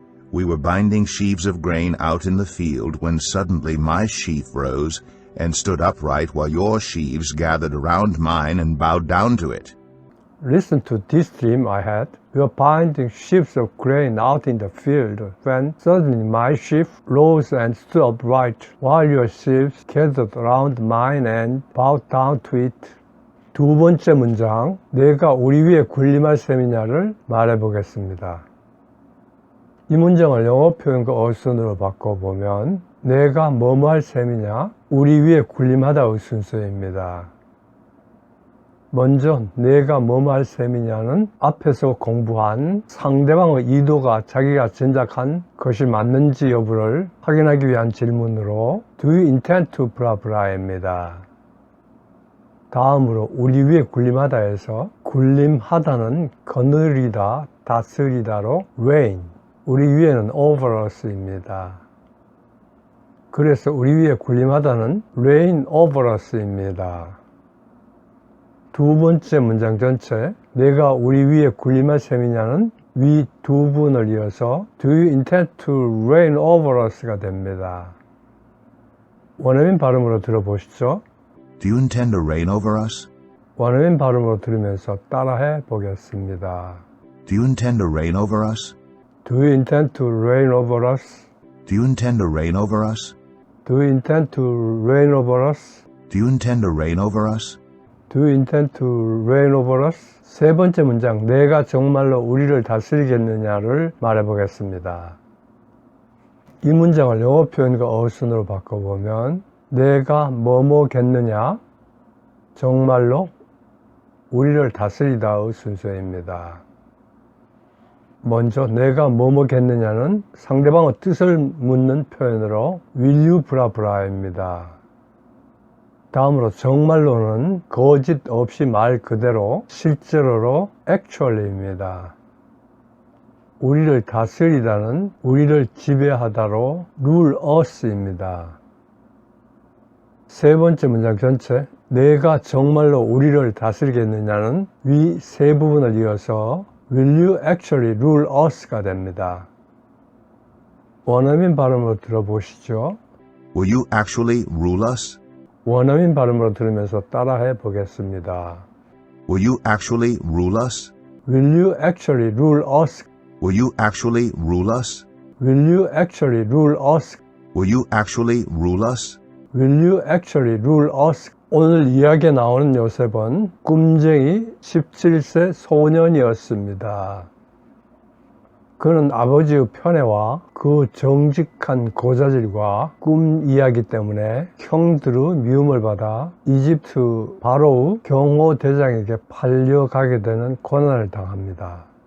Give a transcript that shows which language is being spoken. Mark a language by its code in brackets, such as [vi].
[en] We were binding sheaves of grain out in the field when suddenly my sheaf rose and stood upright while your sheaves gathered around mine and bowed down to it. Listen to this dream I had. We were binding sheaves of grain out in the field when suddenly my sheaf rose and stood upright while your sheaves gathered around mine and bowed down to it. [ko] 두 번째 문장, 내가 우리 위에 군림할 셈이냐를 말해보겠습니다. 이 문장을 영어 표현과 어순으로 바꿔보면 내가 뭐뭐 할 셈이냐, 우리 위에 군림하다의 순서입니다. 먼저 내가 뭐뭐 할 셈이냐는 앞에서 공부한 상대방의 의도가 자기가 짐작한 것이 맞는지 여부를 확인하기 위한 질문으로 [en] Do you intend to blah blah [ko] 입니다. 다음으로 우리 위에 군림하다에서 군림하다는 거느리다, 다스리다로 reign, 우리 위에는 [en] over us [ko] 입니다. 그래서 우리 위에 군림하다는 [en] reign over us [ko] 입니다. 두 번째 문장 전체, 내가 우리 위에 군림할 셈이냐는 위 두 분을 이어서 [en] Do you intend to reign over us [ko] 가 됩니다. 원어민 발음으로 들어보시죠. [en] Do you intend to reign over us? [ko] 원어민 발음으로 들으면서 따라해 보겠습니다. [en] Do you intend to reign over us? Do you intend to reign over us? Do you intend to reign over us? Do you intend to reign over us? Do you intend to reign over us? Do you intend to reign over us? [ko] 세 번째 문장, 내가 정말로 우리를 다스리겠느냐를 말해보겠습니다. 이 문장을 영어 표현과 어순으로 바꿔보면 내가 뭐뭐겠느냐, 정말로 우리를 다스리다의 순서입니다. 먼저 내가 뭐뭐겠느냐는 상대방의 뜻을 묻는 표현으로 [en] will you blah blah [ko] 입니다. 다음으로 정말로는 거짓 없이 말 그대로 실제로로 actually입니다. 우리를 다스리다는 우리를 지배하다로 [en] rule us [ko] 입니다. 세 번째 문장 전체, 내가 정말로 우리를 다스리겠느냐는 위 세 부분을 이어서 [en] will you actually rule us [ko] 가 됩니다. 원어민 발음으로 들어보시죠. [en] Will you actually rule us? [ko] 원어민 발음으로 들으면서 따라해 보겠습니다. [en] Will you actually rule us? Will you actually rule us? Will you actually rule us? Will you actually rule us? Will you actually rule us? Will you actually rule us? [ko] 오늘 이야기에 나오는 요셉은 꿈쟁이 17세 소년이었습니다. 그는 아버지의 편애와 그 정직한 고자질과 꿈 이야기 때문에 형들의 미움을 받아 이집트 바로의 경호대장에게 팔려가게 되는 고난을 당합니다.